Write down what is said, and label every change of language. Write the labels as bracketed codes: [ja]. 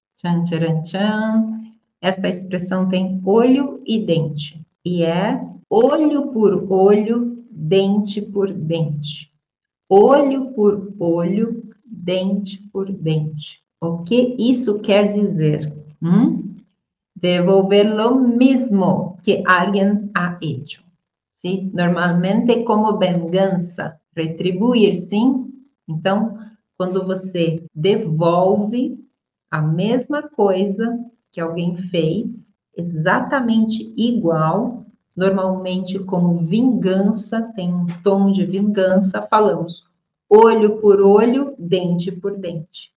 [pt] Tchan, tcharam, tchan. Esta expressão tem olho e dente. E é olho por olho, dente por dente. Olho por olho, dente por dente. O que isso quer dizer? [es] Devolver lo mismo que alguien ha hecho. ¿Sí? [pt] Normalmente como vingança, retribuir, sim? Então, quando você devolve a mesma coisa que alguém fez, exatamente igual, normalmente como vingança, tem um tom de vingança, falamos olho por olho, dente por dente.